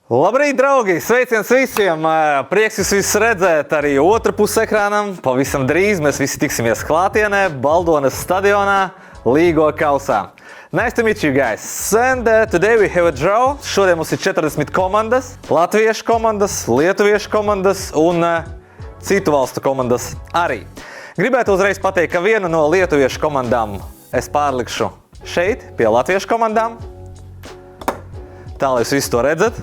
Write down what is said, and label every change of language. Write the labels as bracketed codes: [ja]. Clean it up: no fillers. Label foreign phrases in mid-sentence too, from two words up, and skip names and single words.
[lv] Labrīt, draugi! Sveiciens visiem! Prieks jūs visus redzēt arī otru pusi ekrānam. Pavisam drīz mēs visi tiksimies klātienē, Baldonas stadionā, Līgo kausā. [en] Nice to meet you guys. And today we have a draw. [lv] Šodien mums ir 40 komandas. Latviešu komandas, lietuviešu komandas un citu valstu komandas arī. Gribētu uzreiz pateikt, ka vienu no lietuviešu komandām es pārlikšu šeit, pie latviešu komandām. Tā, lai jūs visu to redzat.